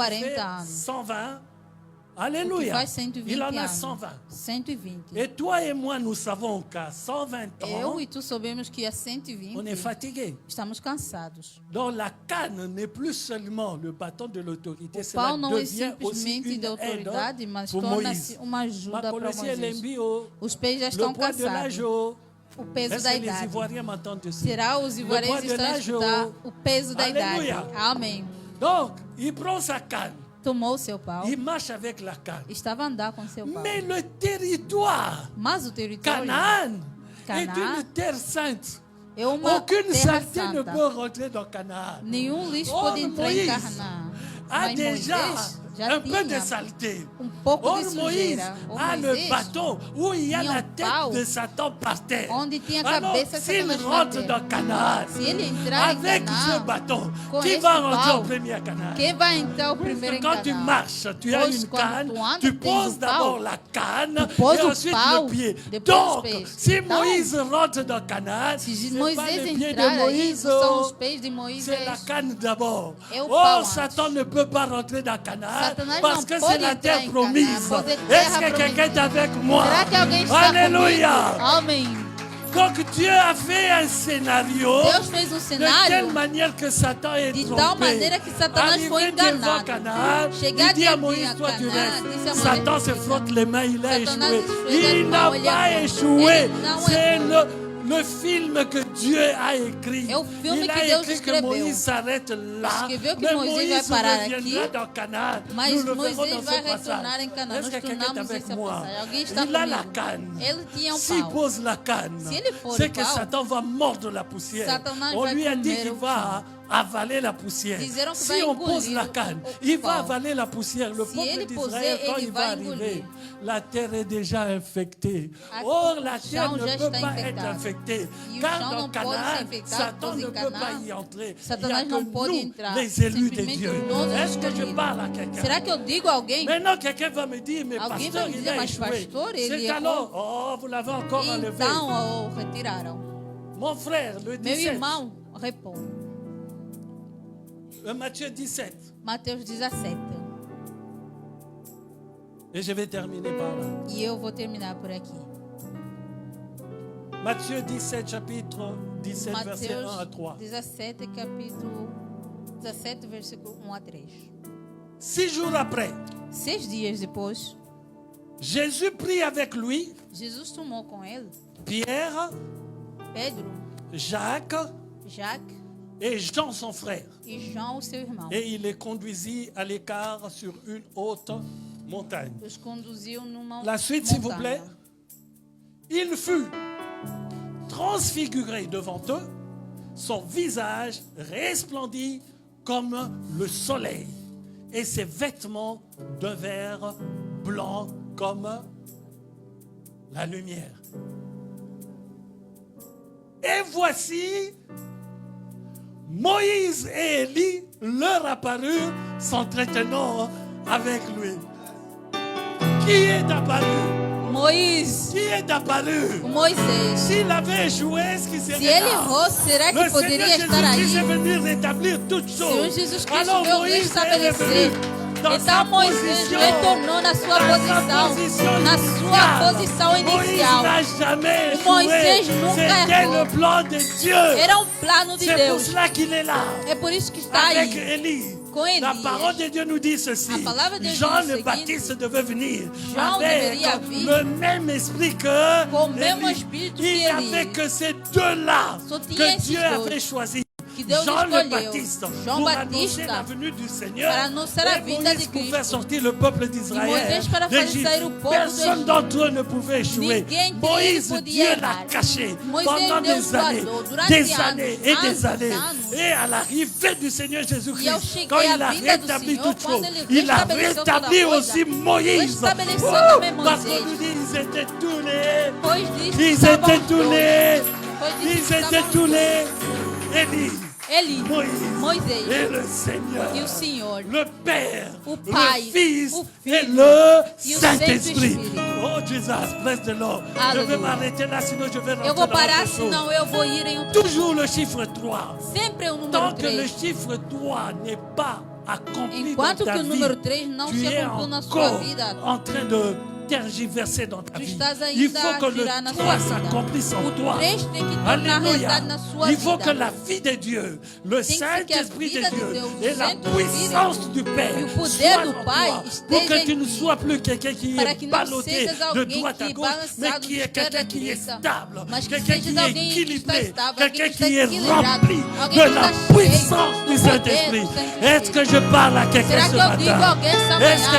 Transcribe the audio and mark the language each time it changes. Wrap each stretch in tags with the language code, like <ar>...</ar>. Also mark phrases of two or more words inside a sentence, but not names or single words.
<fr>40 fait</fr> <pt>anos. 120.</pt> <fr>que Alléluia.</fr> <pt>faz 120</pt> <fr>Il en a</fr> <pt>anos. 120. 120.</pt> <fr>Et toi et moi, nous savons qu'à 120 ans,</fr> <pt>Eu e tu sabemos que a 120</pt> <fr>on est fatigué.</fr> <pt>estamos cansados.</pt> <fr>Donc la canne n'est plus seulement le bâton de l'autorité,</fr> <pt>O</pt> <fr>cela</fr> <pt>pau não é</pt> <fr>devient aussi</fr> <pt>simplesmente</pt> <fr>une</fr> <pt>de</pt> <fr>aide</fr> <pt>autoridade, mas</pt> <fr>pour</fr> <pt>torna-se</pt> <fr>Moïse.</fr> <pt>uma ajuda para Macolosi Moisés. Lembio, Os pés já</pt> <fr>le</fr> <pt>estão</pt> <fr>poids de</fr> <pt>cansados.</pt> <fr>l'agneau.</fr> <pt>O peso</pt> <fr>Est-ce</fr> <pt>da</pt> <fr>que les</fr> <pt>idade.</pt> <fr>Ivoiriens m'entendent dessus?</fr> <pt>Será os</pt> <fr>Le</fr> <pt>ivoarenses</pt> <fr>poids de</fr> <pt>estão a</pt> <fr>l'agneau.</fr> <pt>escutar o peso da idade.</pt> <fr>Alléluia.</fr> <pt>Amém.</pt> <fr>Donc, il prend sa canne,</fr> <pt>Tomou o seu pau.</pt> <fr>il marche avec la canne.</fr> <pt>Estava a andar com seu pau.</pt> <fr>Mais le territoire,</fr> <pt>Mas o território</pt> <fr>Canaan, est</fr> <pt>Canaã</pt> <fr>une terre sainte.</fr> <pt>é uma</pt> <fr>Aucune</fr> <pt>terra</pt> <fr>saleté ne</fr> <pt>santa.</pt> <fr>peut rentrer dans Canaan.</fr> <pt>Nenhum lixo</pt> <fr>Or,</fr> <pt>pode entrar em</pt> <fr>Moïse</fr> <pt>Canaã. A Mas</pt> <fr>déjà</fr> <pt>Moisés já</pt> <fr>un peu de</fr> <pt>tinha</pt> <fr>saleté.</fr> <pt>pouco</pt> <fr>Or,</fr> <pt>de</pt> <fr>Moïse</fr> <pt>sujeira. O</pt> <fr>a le</fr> <pt>Moisés</pt> <fr>bâton où il y a</fr> <pt>tinha</pt> <fr>la</fr> <pt>um</pt> <fr>tête</fr> <pt>pau</pt> <fr>de Satan par terre.</fr> <pt>onde tinha a</pt> <fr>Alors,</fr> <pt>cabeça de</pt> <fr>s'il</fr> <pt>Satanás</pt> <fr>rentre</fr> <pt>bater.</pt> <fr>dans Canaan,</fr> <pt>Se ele entrar em</pt> <fr>avec ce</fr> <pt>Canaã,</pt> <fr>bâton,</fr> <pt>com</pt> <fr>qui</fr> <pt>este</pt> <fr>va rentrer</fr> <pt>pau,</pt> <fr>au premier à Canaan?</fr> <pt>quem vai entrar o primeiro em</pt> <fr>Quand tu</fr> <pt>Canaã?</pt> <fr>marches, tu as</fr> <pt>Pois</pt> <fr>une</fr> <pt>quando</pt> <fr>canne,</fr> <pt>tu andas,</pt> <fr>tu</fr> <pt>tens</pt> <fr>poses</fr> <pt>o</pt> <fr>d'abord</fr> <pt>pau.</pt> <fr>la canne Tu poses et</fr> <pt>o</pt> <fr>ensuite</fr> <pt>pau,</pt> <fr>le pied.</fr> <pt>depois os</pt> <fr>Donc,</fr> <pt>pés.</pt> <fr>si</fr> <pt>Então,</pt> <fr>Moïse rentre dans Canaan,</fr> <pt>Se</pt> <fr>c'est pas</fr> <pt>Moisés</pt> <fr>le pied de</fr> <pt>entrar aí,</pt> <fr>Moïse,</fr> <pt>são os pés de Moisés.</pt> <fr>c'est la canne d'abord.</fr> <pt>É o</pt> <fr>Oh,</fr> <pt>pau antes.</pt> <fr>Satan ne peut pas rentrer dans Canaan</fr> <pt>Satanás</pt> <fr>parce</fr> <pt>não</pt> <fr>que c'est</fr> <pt>pode</pt> <fr>la</fr> <pt>entrar</pt> <fr>terre</fr> <pt>em</pt> <fr>promise.</fr> <pt>Canaã, pois é</pt> <fr>Est-ce</fr> <pt>terra</pt> <fr>que quelqu'un est avec moi?</fr> <pt>Será que alguém está</pt> <fr>Alléluia.</fr> <pt>comigo? Amém.</pt> <fr>Donc Dieu a fait un scénario</fr> <pt>Deus fez um</pt> <fr>de</fr> <pt>cenário</pt> <fr>telle manière que Satan est</fr> <pt>de</pt> <fr>trompé.</fr> <pt>tal maneira que Satanás foi</pt> <fr>Arrivé devant</fr> <pt>enganado.</pt> <fr>Canaan,</fr> <pt>Chegar</pt> <fr>il dit à</fr> <pt>diante</pt> <fr>Moïse,</fr> <pt>de</pt> <fr>toi tu</fr> <pt>Canaã,</pt> <fr>restes.</fr> <pt>disse a Moisés,</pt> <fr>Satan se</fr> <pt>fica.</pt> <fr>frotte les mains, il a</fr> <pt>Satanás</pt> <fr>échoué.</fr> <pt>esfrega</pt> <fr>Il</fr> <pt>as</pt> <fr>n'a</fr> <pt>mãos, ele</pt> <fr>pas</fr> <pt>errou.</pt> <fr>échoué.</fr> <pt>Ele não</pt> <fr>C'est</fr> <pt>errou.</pt> <fr>le film que Dieu a écrit.</fr> <pt>É o filme</pt> <fr>Il a</fr> <pt>que Deus</pt> <fr>écrit que</fr> <pt>escreveu.</pt> <fr>Moïse s'arrête là.</fr> <pt>Escreveu que</pt> <fr>Mais</fr> <pt>Moisés vai parar</pt> <fr>reviendra</fr> <pt>aqui,</pt> <fr>dans Canaan.</fr> <pt>mas</pt> <fr>Nous le verrons</fr> <pt>Moisés</pt> <fr>dans</fr> <pt>vai</pt> <fr>ce passage.</fr> <pt>retornar em Canaã.</pt> <fr>Est-ce</fr> <pt>Nós</pt> <fr>que quelqu'un est</fr> <pt>tornamos</pt> <fr>avec</fr> <pt>essa</pt> <fr>moi?</fr> <pt>passagem. Alguém está</pt> <fr>Il a la</fr> <pt>comigo.</pt> <fr>canne.</fr> <pt>Ele tinha um</pt> <fr>S'il</fr> <pt>pau.</pt> <fr>pose la canne,</fr> <pt>Se ele pôr</pt> <fr>c'est</fr> <pt>o</pt> <fr>que</fr> <pt>pau,</pt> <fr>Satan va mordre la poussière.</fr> <pt>Satanás</pt> <fr>On</fr> <pt>vai</pt> <fr>lui a dit</fr> <pt>comer</pt> <fr>qu'il</fr> <pt>o</pt> <fr>va avaler la poussière.</fr> <pt>Disseram que</pt> <fr>Si</fr> <pt>vai</pt> <fr>on</fr> <pt>engolir</pt> <fr>pose la</fr> <pt>o</pt> <fr>canne,</fr> <pt>pau.</pt> <fr>il va avaler la poussière. Le</fr> <pt>Se</pt> <fr>peuple</fr> <pt>ele</pt> <fr>d'Israël,</fr> <pt>puser,</pt> <fr>quand</fr> <pt>ele</pt> <fr>il va</fr> <pt>vai</pt> <fr>arriver,</fr> <pt>engolir.</pt> <fr>la terre est déjà infectée.</fr> <pt>A-</pt> <fr>Or, la</fr> <pt>o</pt> <fr>terre</fr> <pt>chão</pt> <fr>ne</fr> <pt>já</pt> <fr>peut</fr> <pt>está</pt> <fr>pas être</fr> <pt>infectado.</pt> <fr>infectée.</fr> <pt>E o</pt> <fr>Car</fr> <pt>chão</pt> <fr>dans</fr> <pt>não pode ser</pt> <fr>Canaan,</fr> <pt>infectado,</pt> <fr>Satan</fr> <pt>pois</pt> <fr>ne</fr> <pt>em</pt> <fr>peut</fr> <pt>Canaã,</pt> <fr>pas y entrer. Il y a</fr> <pt>Satanás</pt> <fr>que</fr> <pt>não pode</pt> <fr>nous,</fr> <pt>entrar.</pt> <fr>les élus de</fr> <pt>Simplesmente</pt> <fr>Dieu.</fr> <pt>nós, os</pt> <fr>Est-ce que je</fr> <pt>escolhidos.</pt> <fr>parle à quelqu'un?</fr> <pt>Será que eu digo a alguém?</pt> <fr>Maintenant, quelqu'un va me dire, mais</fr> <pt>Alguém</pt> <fr>pasteur,</fr> <pt>vai me</pt> <fr>il</fr> <pt>dizer,</pt> <fr>a</fr> <pt>mas</pt> <fr>échoué.</fr> <pt>pastor, ele</pt> <fr>C'est</fr> <pt>errou.</pt> <fr>alors, oh, vous l'avez encore enlevé.</fr> <pt>Então o retiraram.</pt> <fr>Mon frère, le</fr> <pt>Meu</pt> <fr>17,</fr> <pt>irmão repõe.</pt> <fr>Matthieu 17.</fr> <pt>Mateus 17.</pt> <fr>Et je vais terminer par là.</fr> <pt>E eu vou terminar por aqui.</pt> <fr>Matthieu 17, chapitre 17, verset 1 à</fr> <pt>Mateus</pt> <fr>3.</fr> <pt>17, capítulo 17, versículo 1 a 3.</pt> <fr>6 jours après,</fr> <pt>6 dias depois,</pt> <fr>Jésus prit avec lui</fr> <pt>Jesus tomou com ele</pt> <fr>Pierre,</fr> <pt>Pedro,</pt> <fr>Jacques</fr> <pt>Jacques</pt> <fr>et Jean, son frère.</fr> <pt>e João, o seu irmão.</pt> <fr>Et il les conduisit à l'écart sur une haute montagne.</fr> <pt>Os conduziu numa</pt> <fr>La suite, s'il vous plaît.</fr> <pt>montanha.</pt> <fr>Il fut transfiguré devant eux, son visage resplendit comme le soleil, et ses vêtements devinrent blancs comme la lumière. Et voici, Moïse et Élie leur apparurent, s'entretenant avec lui. Qui est apparu?</fr> <pt>Moisés,</pt> <fr>Qui est apparu?</fr> <pt>o Moisés.</pt> <fr>S'il avait échoué, est-ce qu'il</fr> <pt>Se</pt> <fr>serait</fr> <pt>ele</pt> <fr>là?</fr> <pt>errou, será que</pt> <fr>Le</fr> <pt>poderia</pt> <fr>Seigneur</fr> <pt>estar</pt> <fr>Jésus-Christ est</fr> <pt>aí?</pt> <fr>venu rétablir toutes</fr> <pt>Senhor</pt> <fr>choses.</fr> <pt>Jesus Cristo</pt> <fr>Alors</fr> <pt>veio</pt> <fr>Moïse est</fr> <pt>restabelecer.</pt> <fr>revenu. dans sa</fr> <pt>Então Moisés</pt> <fr>position.</fr> <pt>retornou na sua posição, na sua posição inicial.</pt> <fr>Moïse n'a jamais</fr> <pt>Moisés</pt> <fr>échoué.</fr> <pt>nunca</pt> <fr>C'était</fr> <pt>errou.</pt> <fr>le plan de Dieu.</fr> <pt>Era plano de</pt> <fr>C'est pour</fr> <pt>Deus.</pt> <fr>cela qu'il est là.</fr> <pt>É por isso que está</pt> <fr>Avec</fr> <pt>aí.</pt> <fr>Élie.</fr> <pt>Com Elias.</pt> <fr>La parole de Dieu nous dit ceci.</fr> <pt>A palavra de Deus</pt> <fr>Jean</fr> <pt>diz o</pt> <fr>le</fr> <pt>seguinte.</pt> <fr>Baptiste devait venir</fr> <pt>João</pt> <fr>avec</fr> <pt>deveria vir</pt> <fr>le même esprit que</fr> <pt>com o mesmo</pt> <fr>Élie.</fr> <pt>espírito</pt> <fr>Il</fr> <pt>que</pt> <fr>n'y avait</fr> <pt>Eli.</pt> <fr>que ces deux-là</fr> <pt>Só tinha</pt> <fr>que</fr> <pt>esses</pt> <fr>Dieu</fr> <pt>dois</pt> <fr>avait choisi.</fr> <pt>que Deus</pt> <fr>Jean le</fr> <pt>escolheu.</pt> <fr>Baptiste</fr> <pt>João</pt> <fr>pour</fr> <pt>Batista</pt> <fr>annoncer la venue du Seigneur</fr> <pt>para anunciar a</pt> <fr>et</fr> <pt>vinda</pt> <fr>Moïse</fr> <pt>de</pt> <fr>pour</fr> <pt>Cristo.</pt> <fr>faire sortir le peuple</fr> <pt>E</pt> <fr>d'Israël</fr> <pt>Moisés para fazer</pt> <fr>d'Égypte.</fr> <pt>sair o povo do</pt> <fr>Personne</fr> <pt>Egito.</pt> <fr>d'entre eux ne pouvait échouer.</fr> <pt>Ninguém</pt> <fr>Moïse,</fr> <pt>podia</pt> <fr>Dieu l'a</fr> <pt>errar.</pt> <fr>caché</fr> <pt>Moisés,</pt> <fr>pendant</fr> <pt>Deus</pt> <fr>des années,</fr> <pt>guardou durante</pt> <fr>des</fr> <pt>anos,</pt> <fr>années et des</fr> <pt>anos,</pt> <fr>années.</fr> <pt>anos.</pt> <fr>Et à l'arrivée du Seigneur</fr> <pt>E ao</pt> <fr>Jésus-Christ,</fr> <pt>chegar</pt> <fr>quand il</fr> <pt>à</pt> <fr>a</fr> <pt>vinda do</pt> <fr>rétabli</fr> <pt>Senhor,</pt> <fr>toutes choses,</fr> <pt>quando ele</pt> <fr>il a</fr> <pt>restabeleceu toda</pt> <fr>rétabli</fr> <pt>coisa,</pt> <fr>aussi Moïse.</fr> <pt>restabeleceu</pt> <fr>Oh,</fr> <pt>também</pt> <fr>parce</fr> <pt>Moisés.</pt> <fr>qu'on nous dit ils étaient tous les,</fr> <pt>Pois disto</pt> <fr>ils</fr> <pt>estavam</pt> <fr>étaient</fr> <pt>os</pt> <fr>tous</fr> <pt>dois.</pt> <fr>les,</fr> <pt>Pois disto</pt> <fr>ils étaient</fr> <pt>estavam</pt> <fr>tous</fr> <pt>os dois.</pt> <fr>les, Élie,</fr> <pt>Eli,</pt> <fr>Moïse</fr> <pt>Moisés</pt> <fr>et le Seigneur,</fr> <pt>e o Senhor,</pt> <fr>le Père,</fr> <pt>o Pai,</pt> <fr>le Fils</fr> <pt>o</pt> <fr>et</fr> <pt>Filho</pt> <fr>le</fr> <pt>e o</pt> <fr>Saint-Esprit.</fr> <pt>Santo Espírito.</pt> <en>Oh Jesus, bless the Lord.</en> <fr>Je vais</fr> <pt>Aleluia.</pt> <fr>m'arrêter là, sinon je vais rentrer</fr> <pt>eu vou</pt> <fr>dans</fr> <pt>parar,</pt> <fr>autre chose.</fr> <pt>senão eu vou ir em outro.</pt> <fr>Toujours le chiffre 3.</fr> <pt>Sempre o número</pt> <fr>Tant que le</fr> <pt>3.</pt> <fr>chiffre 3 n'est pas accompli</fr> <pt>Enquanto</pt> <fr>dans ta</fr> <pt>que o</pt> <fr>vie,</fr> <pt>número 3 não</pt> <fr>tu</fr> <pt>se</pt> <fr>es</fr> <pt>cumpriu na sua</pt> <fr>encore</fr> <pt>vida,</pt> <fr>en train de tergiverser dans ta</fr> <pt>tu</pt> <fr>vie.</fr> <pt>estás</pt> <fr>Il</fr> <pt>ainda</pt> <fr>faut que</fr> <pt>a</pt> <fr>le</fr> <pt>girar na</pt> <fr>3</fr> <pt>sua vida.</pt> <fr>s'accomplisse en</fr> <pt>O</pt> <fr>toi.</fr> <pt>3 tem que tornar</pt> <fr>Alléluia.</fr> <pt>realidade na sua</pt> <fr>Il faut que</fr> <pt>vida.</pt> <fr>la vie de Dieu, le</fr> <pt>Tem que ser que a</pt> <fr>Saint-Esprit</fr> <pt>vida</pt> <fr>de</fr> <pt>de</pt> <fr>Dieu</fr> <pt>Deus,</pt> <fr>et</fr> <pt>o</pt> <fr>la</fr> <pt>Santo</pt> <fr>puissance du Père</fr> <pt>e o poder</pt> <fr>soient</fr> <pt>do</pt> <fr>en</fr> <pt>Pai</pt> <fr>toi,</fr> <pt>esteja</pt> <fr>pour que tu</fr> <pt>em</pt> <fr>ne</fr> <pt>ti.</pt> <fr>sois plus quelqu'un qui</fr> <pt>Para</pt> <fr>est</fr> <pt>que não</pt> <fr>ballotté</fr> <pt>sejas</pt> <fr>de</fr> <pt>alguém</pt> <fr>droite à</fr> <pt>que</pt> <fr>gauche, mais</fr> <pt>balançado</pt> <fr>qui</fr> <pt>de</pt> <fr>est</fr> <pt>esquerda</pt> <fr>quelqu'un</fr> <pt>à</pt> <fr>qui est</fr> <pt>direita,</pt> <fr>stable,</fr> <pt>mas que</pt> <fr>quelqu'un</fr> <pt>sejas</pt> <fr>qui est</fr> <pt>alguém que está</pt> <fr>équilibré,</fr> <pt>estável,</pt> <fr>quelqu'un</fr> <pt>alguém que está</pt> <fr>qui est</fr> <pt>equilibrado,</pt> <fr>rempli</fr> <pt>alguém</pt> <fr>de</fr> <pt>que</pt> <fr>la</fr> <pt>está cheio</pt> <fr>puissance</fr> <pt>do</pt> <fr>du</fr> <pt>poder</pt> <fr>Saint-Esprit.</fr> <pt>do Santo</pt> <fr>Est-ce que</fr> <pt>Espírito.</pt> <fr>je parle à quelqu'un</fr> <pt>Será</pt> <fr>ce</fr> <pt>que eu digo a</pt> <fr>matin?</fr> <pt>alguém essa</pt> <fr>Est-ce que</fr>